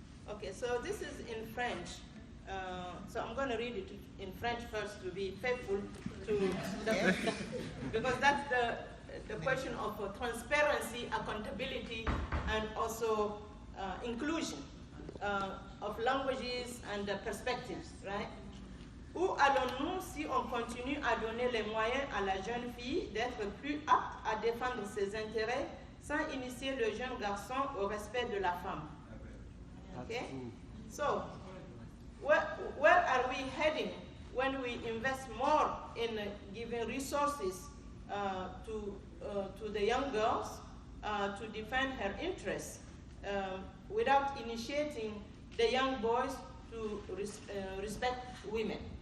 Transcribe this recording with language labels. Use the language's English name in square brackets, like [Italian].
[English] Okay, so this is in French. So I'm going to read it in French first to be faithful to the, because that's the question of transparency, accountability, and also inclusion of languages and perspectives, right? [French] Où allons-nous si on continue à donner les moyens à la jeune fille d'être plus apte à défendre ses intérêts sans initier le jeune garçon au respect de la femme? [English] Okay? So, where are we heading when we invest more in giving resources to the young girls to defend her interests without initiating the young boys to respect women?